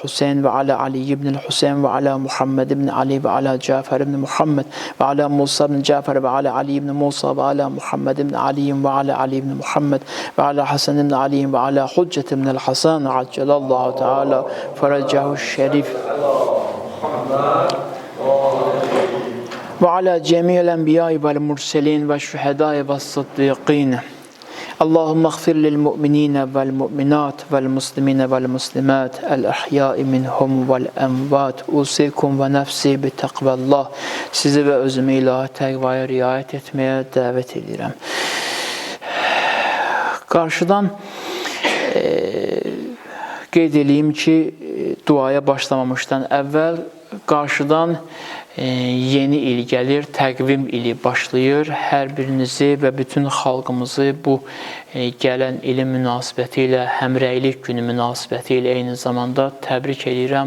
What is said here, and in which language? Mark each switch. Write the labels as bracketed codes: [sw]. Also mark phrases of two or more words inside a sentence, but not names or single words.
[ar] الحسين وعلى علي بن الحسين وعلى محمد بن علي وعلى جعفر بن محمد وعلى موسى بن جعفر وعلى علي بن موسى وعلى محمد بن علي وعلى علي بن محمد وعلى الحسن بن علي وعلى الحجة بن الحسن عجل الله تعالى فرجه الشريف وعلى جميع الأنبياء والمرسلين والشهداء والصديقين. اللهم اغفر للمؤمنين والمؤمنات والمسلمين والمسلمات الأحياء منهم والأموات. أوصيكم ونفسي بتقوى الله. [az] Sizi ve özümü ilahi təqvaya riayet etmeye davet edirəm. Qarşıdan qeyd edeyim ki, duaya başlamamışdan əvvəl qarşıdan yeni il gəlir, təqvim ili başlayır. Hər birinizi və bütün xalqımızı bu gələn ilin münasibəti ilə, həmrəylik günü münasibəti ilə eyni zamanda təbrik edirəm.